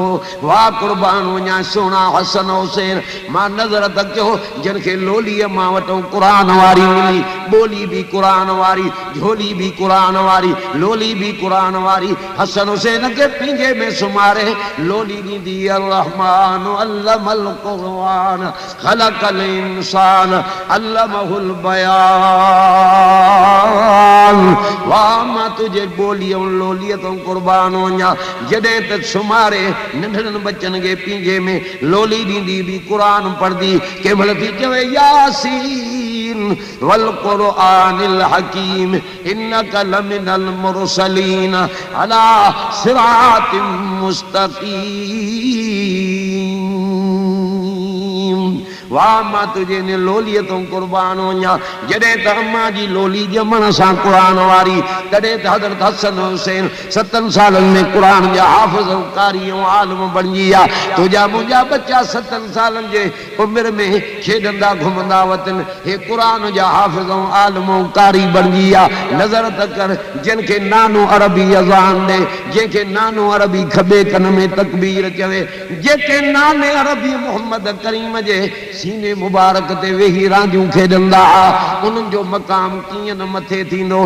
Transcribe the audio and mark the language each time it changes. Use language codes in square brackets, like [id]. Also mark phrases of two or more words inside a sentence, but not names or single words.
[sd] वाह क़ुर्बान वञा सुहिणा हसन हुसैन मां नज़र त कयो जिन खे लोलीअ मां वटूं क़ुरान वारी मिली ॿोली बि क़ुरान वारी झोली बि क़ुरान वारी लोली बि क़ुरान वारी हसन हुसैन खे पिंजे में सुमारे लोली ॾींदी [ar] الرحمن علم القرآن خلق الإنسان علمه البيان. [sd] वाह मां तुझे ॿोली ऐं लोलीअ तो क़ुर्बान वञा जॾहिं त सुमारे नंढड़नि बच्चनि खे पिंजे में लोली ॾींदी बि क़ुरान पढ़दी कंहिं महिल थी चवे [ar] يس والقرآن الحكيم إنك لمن المرسلين على صراط مستقيم. [sd] वाह मां तुझे ने लोलीअ तो क़ुर्बान वञा जॾहिं त अम्मा जी लोली ॼमण सां क़ुरान वारी तॾहिं त हज़रत हसन हुसैन 7 सालनि में क़ुरान जा हाफ़िज़ कारी ऐं आलिम बणिजी विया तुंहिंजा मुंहिंजा बच्चा 7 सालनि जे उमिरि में खेॾंदा घुमंदा वतन हे क़ुरान जा हाफ़िज़ ऐं आलिम कारी बणिजी विया नज़र त कर जिन खे नानो अरबी अज़ान ॾे जंहिंखे नानो अरबी खॿे कन में तकबीर चवे जेके नाने अरबी मोहम्मद करीम जे सीने मुबारक ते वेही रांदियूं खेॾंदा उन्हनि जो मक़ाम कीअं न मथे थींदो।